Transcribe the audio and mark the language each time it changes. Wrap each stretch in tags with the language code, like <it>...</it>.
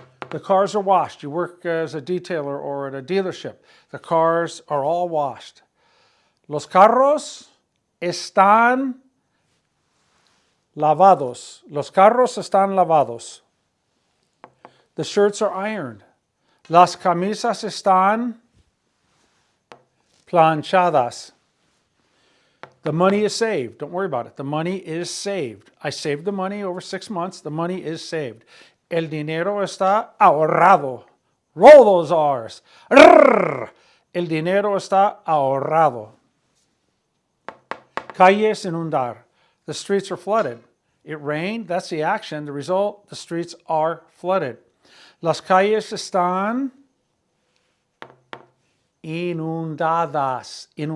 <en>The cars are washed. You work as a detailer or at a dealership. The cars are all washed.</en> <es>Los carros están lavados. Los carros están lavados.</es> <en>The shirts are ironed.</en> <es>Las camisas están planchadas.</es> <en>The money is saved. Don't worry about it. The money is saved. I saved the money over 6 months. The money is saved.</en> <es>El dinero está ahorrado.</es> <en>Roll those R's.</en> <es>Rrr. El dinero está ahorrado. Calles inundar.</es> <en>The streets are flooded. It rained. That's the action. The result, the streets are flooded.</en> <es>Las calles están inundadas.</es>